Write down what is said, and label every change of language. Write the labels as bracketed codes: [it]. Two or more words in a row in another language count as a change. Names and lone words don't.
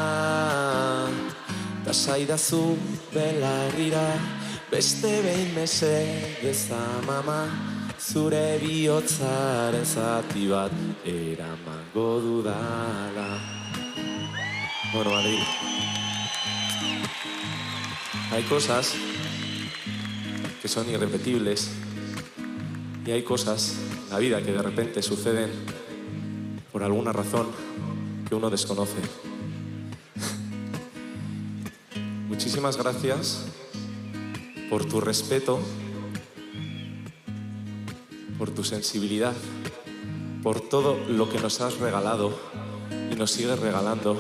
[eu] Ta saidazu belarrira, beste behin mesedez amama, zure bihotzaren zati bat eramango dudala. [es] Bueno, Madrid. Hay cosas que son irrepetibles y hay cosas en la vida que de repente suceden por alguna razón que uno desconoce. Muchísimas gracias por tu respeto, por tu sensibilidad, por todo lo que nos has regalado y nos sigues regalando.